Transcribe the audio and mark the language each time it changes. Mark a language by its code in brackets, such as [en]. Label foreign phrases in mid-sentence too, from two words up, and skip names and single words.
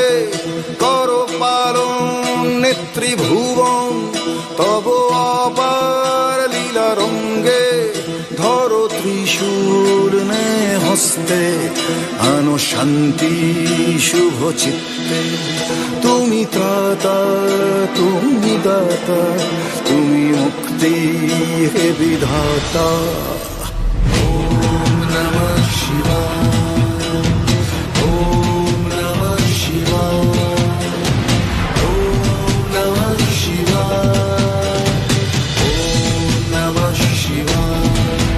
[bn] কর পালন নেত্রীভুবন তব অপার লীলা রঙ্গে ধরো ত্রিশূল নে হস্তে আনো শান্তি শুভ চিত্তে তুমি ত্রাতা তুমি দাতা তুমি মুক্তি হে বিধাতা [sa] नमः शिवाय. ॐ नमः शिवाय. ॐ नमः शिवाय. ॐ नमः शिवाय.